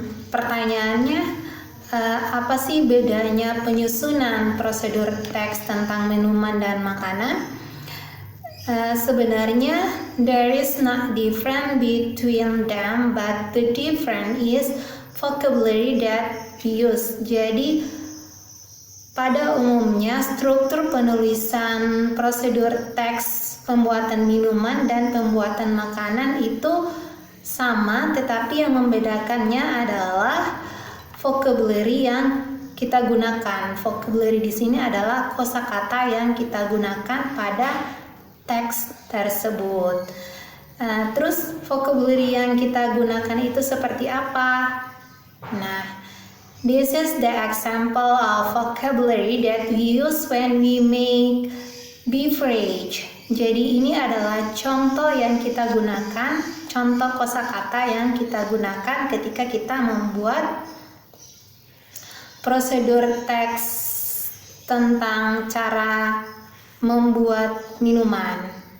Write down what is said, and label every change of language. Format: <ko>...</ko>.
<id>Pertanyaannya, apa sih bedanya penyusunan prosedur teks tentang minuman dan makanan? Sebenarnya</id> <en>there is not difference between them, but the difference is vocabulary that we use.</en> <id>Jadi pada umumnya struktur penulisan prosedur teks pembuatan minuman dan pembuatan makanan itu sama, tetapi yang membedakannya adalah vocabulary yang kita gunakan. Vocabulary di sini adalah kosakata yang kita gunakan pada teks tersebut. Terus vocabulary yang kita gunakan itu seperti apa?</id> <en>Nah, this is the example of vocabulary that we use when we make beverage.</en> <id>Jadi ini adalah contoh yang kita gunakan, contoh kosakata yang kita gunakan ketika kita membuat prosedur teks tentang cara membuat minuman.</id>